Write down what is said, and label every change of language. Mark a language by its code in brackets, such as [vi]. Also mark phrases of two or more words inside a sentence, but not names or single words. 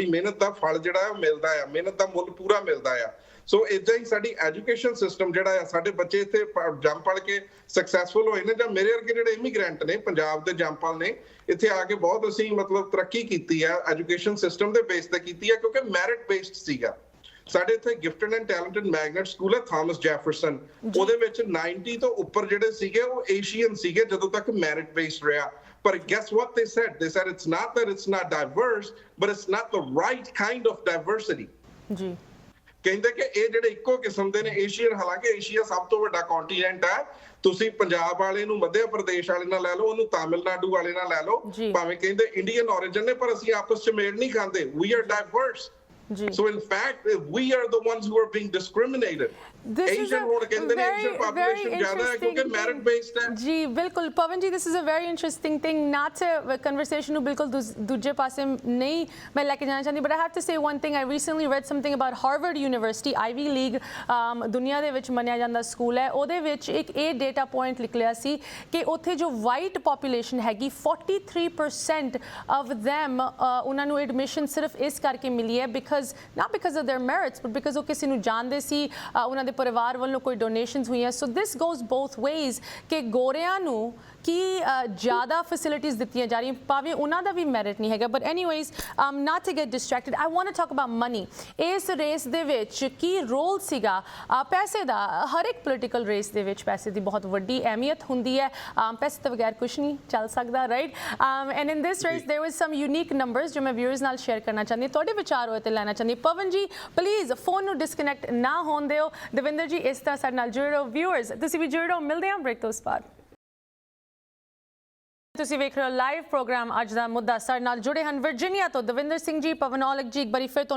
[pa] ਮਿਹਨਤ ਦਾ ਫਲ ਜਿਹੜਾ ਹੈ ਉਹ ਮਿਲਦਾ ਆ ਮਿਹਨਤ ਦਾ ਮੁੱਲ ਪੂਰਾ ਮਿਲਦਾ ਆ ਸੋ ਇਦਾਂ ਹੀ ਸਾਡੀ [en] education system [pa] ਜਿਹੜਾ ਆ ਸਾਡੇ ਬੱਚੇ ਇੱਥੇ ਜੰਮ ਪੜ ਕੇ ਸਕਸੈਸਫੁਲ ਹੋਏ ਨੇ ਜਾਂ ਮੇਰੇ ਵਰਗੇ ਜਿਹੜੇ ਇਮੀਗ੍ਰੈਂਟ ਨੇ ਪੰਜਾਬ ਦੇ ਜੰਪਲ ਨੇ ਇੱਥੇ ਆ ਕੇ ਬਹੁਤ ਅਸੀਂ ਮਤਲਬ ਤਰੱਕੀ ਕੀਤੀ ਆ ਐਜੂਕੇਸ਼ਨ ਸਿਸਟਮ ਦੇ ਬੇਸ ਤੇ ਕੀਤੀ ਆ ਕਿਉਂਕਿ [en] merit based [pa] ਸੀਗਾ ਸਾਡੇ ਇੱਥੇ [en] gifted and talented magnet school [pa] ਹੈ ਥਾਮਸ ਜੈਫਰਸਨ ਉਹਦੇ ਵਿੱਚ 90 ਤੋਂ ਉੱਪਰ ਜਿਹੜੇ ਸੀਗੇ ਉਹ ਏਸ਼ੀਅਨ ਸੀਗੇ ਜਦੋਂ ਤੱਕ [en] merit based [pa] ਰਿਹਾ [en] But guess what they said? They said it's not that it's not diverse, but it's not the right kind of diversity. [pa] ਜੀ ਕਹਿੰਦੇ ਕਿ ਇਹ ਜਿਹੜੇ ਇੱਕੋ ਕਿਸਮ ਦੇ ਨੇ ਏਸ਼ੀਅਨ ਹਾਲਾਂਕਿ ਏਸ਼ੀਆ ਸਭ ਤੋਂ ਵੱਡਾ ਕੰਟੀਨੈਂਟ ਹੈ ਤੁਸੀਂ ਪੰਜਾਬ ਵਾਲੇ ਨੂੰ ਮੱਧ ਪ੍ਰਦੇਸ਼ ਵਾਲੇ ਨਾਲ ਲੈ ਲਓ ਉਹਨੂੰ ਤਾਮਿਲਨਾਡੂ ਵਾਲੇ ਨਾਲ ਲੈ ਲਓ ਭਾਵੇਂ ਕਹਿੰਦੇ [en] Indian origin [pa] ਨੇ ਪਰ ਅਸੀਂ ਆਪਸ ਚ ਮੇਲ ਨਹੀਂ ਖਾਂਦੇ [en] we are diverse. So in fact, we are the ones who are being discriminated. This is Asian very, very interesting merit based. [pa] ਜੀ ਬਿਲਕੁਲ ਪਵਨ ਜੀ [en] this is a very interesting thing not to conversation [pa] ਨੂੰ ਬਿਲਕੁਲ ਦੂਜੇ ਪਾਸੇ ਨਹੀਂ ਮੈਂ ਲੈ ਕੇ ਜਾਣਾ ਚਾਹੁੰਦੀ [en] but I have to say one thing I recently read something about Harvard University Ivy League [pa] ਦੁਨੀਆ ਦੇ ਵਿੱਚ ਮੰਨਿਆ ਜਾਂਦਾ ਸਕੂਲ ਹੈ ਉਹਦੇ ਵਿੱਚ ਇੱਕ ਇਹ [en] data point [pa] ਨਿਕਲਿਆ ਸੀ ਕਿ ਉੱਥੇ ਜੋ [en] white population [pa] ਹੈਗੀ [en] 43% of them [pa] ਉਹਨਾਂ ਨੂੰ ਐਡਮਿਸ਼ਨ ਸਿਰਫ ਇਸ ਕਰਕੇ ਮਿਲੀ ਹੈ [en] not because of their merits but because [pa] ਉਹ ਕਿਸੇ ਨੂੰ ਜਾਣਦੇ ਸੀ ਉਹਨਾਂ ਦੇ ਪਰਿਵਾਰ ਵੱਲੋਂ ਕੋਈ ਡੋਨੇਸ਼ਨਸ ਹੋਈਆਂ [en] so this goes both ways [pa] ਕਿ ਗੋਰਿਆਂ ਨੂੰ ਕੀ ਜ਼ਿਆਦਾ ਫੈਸਿਲਿਟੀਜ਼ ਦਿੱਤੀਆਂ ਜਾ ਰਹੀਆਂ ਭਾਵੇਂ ਉਹਨਾਂ ਦਾ ਵੀ ਮੈਰਿਟ ਨਹੀਂ ਹੈਗਾ [en] but anyways not to get distracted I want to talk about [pa] money ਇਸ ਰੇਸ ਦੇ ਵਿੱਚ ਕੀ ਰੋਲ ਸੀਗਾ ਪੈਸੇ ਦਾ ਹਰ ਇੱਕ [en] political race [pa] ਦੇ ਵਿੱਚ ਪੈਸੇ ਦੀ ਬਹੁਤ ਵੱਡੀ ਅਹਿਮੀਅਤ ਹੁੰਦੀ ਹੈ ਪੈਸੇ ਤੋਂ ਬਗੈਰ ਕੁਝ ਨਹੀਂ ਚੱਲ ਸਕਦਾ ਰਾਈਟ [en] and in this race there was some unique numbers [pa] ਜੋ ਮੈਂ ਵਿਊਅਰਸ ਨਾਲ ਸ਼ੇਅਰ ਕਰਨਾ ਚਾਹੁੰਦੀ ਤੁਹਾਡੇ ਵਿਚਾਰ ਹੋਏ ਤੇ ਲੈਣਾ ਚਾਹੁੰਦੀ ਪਵਨ ਜੀ ਪਲੀਜ਼ ਫੋਨ ਨੂੰ ਡਿਸਕਨੈਕਟ ਨਾ ਹੋਣ ਦਿਓ ਦਵਿੰਦਰ ਜੀ ਇਸ ਤਰ੍ਹਾਂ ਸਾਡੇ ਨਾਲ ਜੁੜੇ ਰਹੋ ਵਿਊਅਰਸ ਤੁਸੀਂ ਵੀ ਜੁੜੇ ਰਹੋ ਮਿਲਦੇ ਹਾਂ ਬ੍ਰੇਕ ਤੋਂ ਉਸ ਬਾਅਦ ਤੁਸੀਂ ਵੇਖ ਰਹੇ ਹੋ [en] live program [pa] ਅੱਜ ਦਾ ਮੁੱਦਾ ਸਾਡੇ ਨਾਲ ਜੁੜੇ ਹਨ ਵਰਜੀਨੀਆ ਤੋਂ ਦਵਿੰਦਰ ਸਿੰਘ ਜੀ ਪਵਨ ਔਲਖ ਜੀ ਇੱਕ ਵਾਰੀ ਫਿਰ ਤੁਹਾਨੂੰ